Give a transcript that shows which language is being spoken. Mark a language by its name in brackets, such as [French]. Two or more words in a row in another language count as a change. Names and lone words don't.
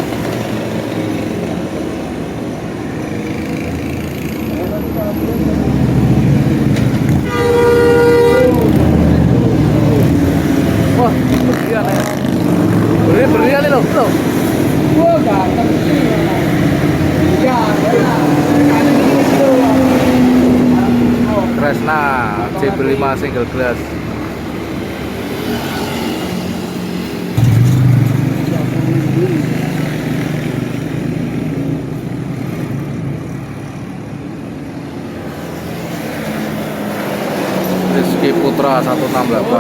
[Indonesian] Wah, berlian ya. Berlian loh, bro. Gua ganteng sih. Ya, Kresna CB5 single glass. Rizky Putra 168.